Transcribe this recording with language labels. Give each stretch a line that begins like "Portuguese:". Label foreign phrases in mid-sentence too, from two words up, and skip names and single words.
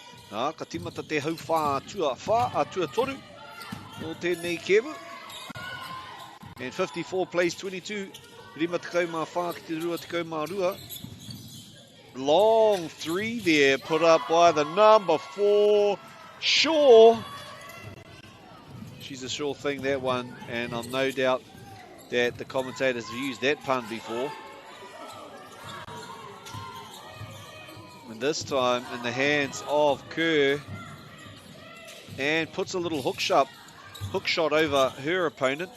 Māori: Ka timata te hau whā toru o tēnei kewu.
English: And 54 plays 22.
Māori: Rima tekau mā whā ki te rua tekau mā rua.
English: Long three there put up by the number 4, Shaw. She's a sure thing, that one, and I'm no doubt that the commentators have used that pun before. And this time in the hands of Kerr, and puts a little hook shot over her opponent.